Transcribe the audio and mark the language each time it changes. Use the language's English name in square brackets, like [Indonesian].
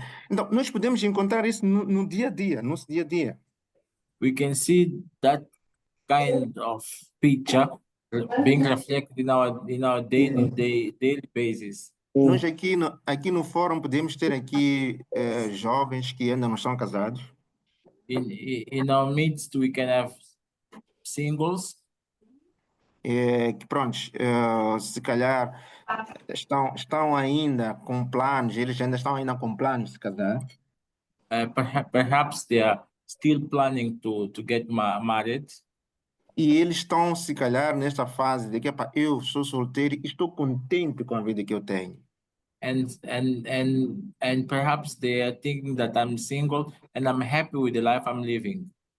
[Portuguese] Então, nós podemos encontrar isso no dia a dia, nosso dia a dia. [English] We can see that kind of picture being reflected in our daily basis. [Portuguese] Nós aqui no fórum podemos ter aqui jovens que ainda não são casados. [English] in our midst we can have singles, [Portuguese] que pronto, se calhar estão ainda com planos, eles ainda estão ainda com planos de se casar. [English] perhaps they are still planning to get married, [Portuguese] E eles estão, se calhar, nesta fase de que "Epá, eu sou solteiro e estou contente com a vida que eu tenho." [English] and perhaps they are thinking that I'm single and I'm happy with the life I'm living.